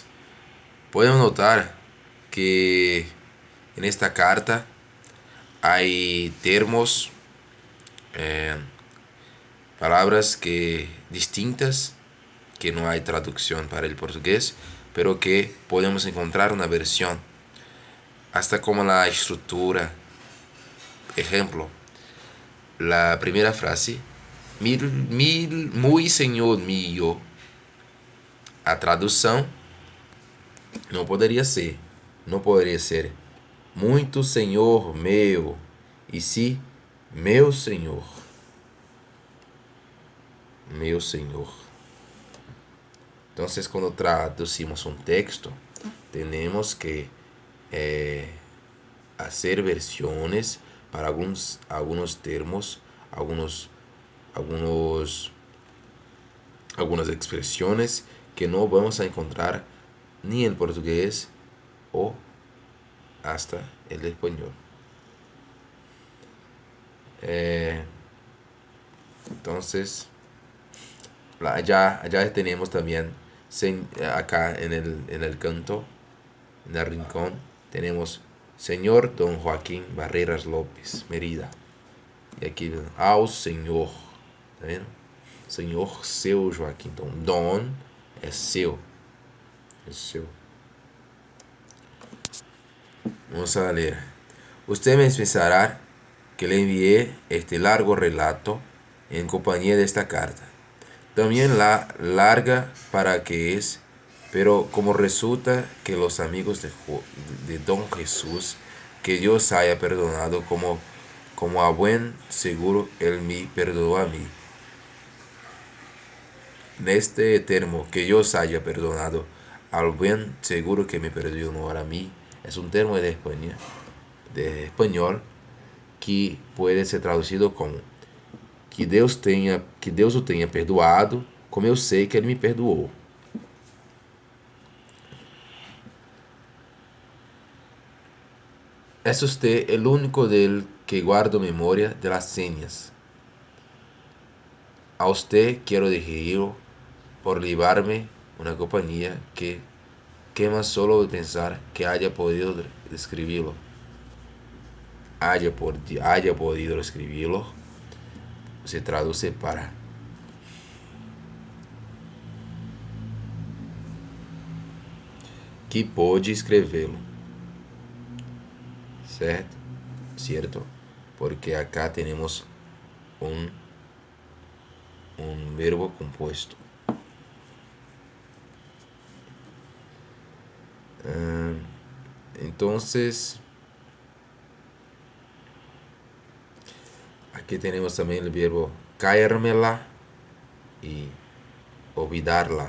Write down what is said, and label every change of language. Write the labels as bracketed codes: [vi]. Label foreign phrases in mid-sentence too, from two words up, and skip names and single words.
[es] Podemos notar que en esta carta hay termos eh, palabras que distintas, que no hay traducción para el portugués, pero que podemos encontrar una versión, hasta como la estructura. Ejemplo, la primera frase, muy [pt] Senhor mío. A tradução não poderia ser, muito Senhor meu, e sim meu Senhor, meu Senhor. Então, quando traducimos um texto, temos que fazer versões para alguns termos, algumas expressões que não [es] vamos a encontrar ni en portugués o hasta el español. Entonces, ya tenemos también acá en el canto, en el rincón, tenemos Señor Don Joaquín Barreras López, Mérida. [pt] E aqui, ao Senhor, tá vendo? Senhor seu Joaquim. Então, Don é seu. É seu. [es] Vamos a leer. Usted me pensará que le envié este largo relato en compañía de esta carta. También la larga para que es, pero como resulta que los amigos de Don Jesús, que Dios haya perdonado como a buen seguro Él me perdonó a mí. [pt] Neste termo, [es] que Dios haya perdonado al buen seguro que me perdonó a mí, es un termo de español que puede ser traducido como [pt] que Deus o tenha perdoado, como eu sei que Ele me perdoou. [es] Es usted el único del que guardo memoria de las señas. A usted quiero dirigirlo por llevarme una compañía que quema solo de pensar que haya podido escribirlo. Haya podido escribirlo. Se traduce para que [pt] pôde escrevê-lo. Certo? [es] Cierto? Porque acá tenemos un verbo compuesto. Entonces, aquí tenemos también el verbo caérmela y olvidarla.